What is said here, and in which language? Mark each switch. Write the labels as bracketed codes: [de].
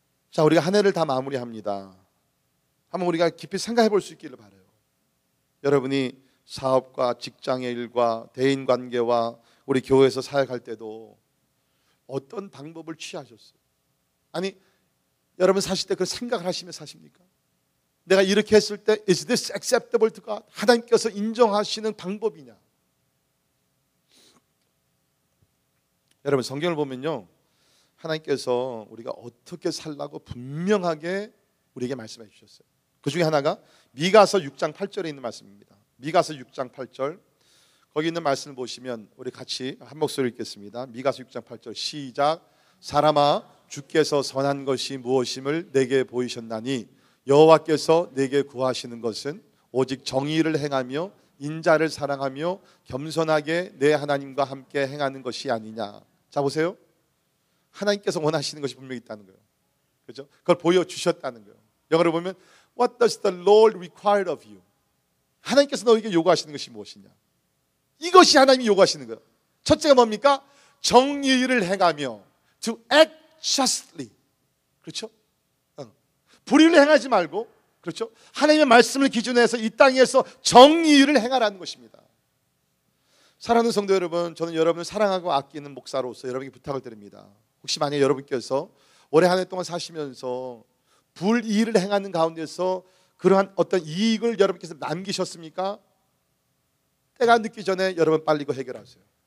[ko] 자, 우리가 한 해를 다 마무리합니다. 한번 우리가 깊이 생각해 볼 수 있기를 바라요. 여러분이 사업과 직장의 일과 대인관계와 우리 교회에서 사역할 때도 어떤 방법을 취하셨어요? 아니 여러분 사실 때 그 생각을 하시며 사십니까? 내가 이렇게 했을 때 [en] Is this acceptable to God? [ko] 하나님께서 인정하시는 방법이냐? 여러분 성경을 보면요, 하나님께서 우리가 어떻게 살라고 분명하게 우리에게 말씀해 주셨어요. 그 중에 하나가 미가서 6장 8절에 있는 말씀입니다. 미가서 6장 8절 거기 있는 말씀을 보시면 우리 같이 한 목소리 읽겠습니다. 미가서 6장 8절 시작. 사람아 주께서 선한 것이 무엇임을 내게 보이셨나니 여호와께서 내게 구하시는 것은 오직 정의를 행하며 인자를 사랑하며 겸손하게 내 하나님과 함께 행하는 것이 아니냐. 자 보세요. 하나님께서 원하시는 것이 분명히 있다는 거예요. 그렇죠? 그걸 보여주셨다는 거예요. 영어로 보면 [en] What does the Lord require of you? [ko] 하나님께서 너에게 요구하시는 것이 무엇이냐? 이것이 하나님이 요구하시는 거예요. 첫째가 뭡니까? 정의를 행하며 [en] to act justly. [ko] 그렇죠? 불의를 행하지 말고, 그렇죠? 하나님의 말씀을 기준으로 해서 이 땅에서 정의를 행하라는 것입니다. 사랑하는 성도 여러분, 저는 여러분을 사랑하고 아끼는 목사로서 여러분에게 부탁을 드립니다. 혹시 만약 여러분께서 올해 한 해 동안 사시면서 불의를 행하는 가운데서 그러한 어떤 이익을 여러분께서 남기셨습니까? 때가 늦기 전에 여러분 빨리 이거 해결하세요.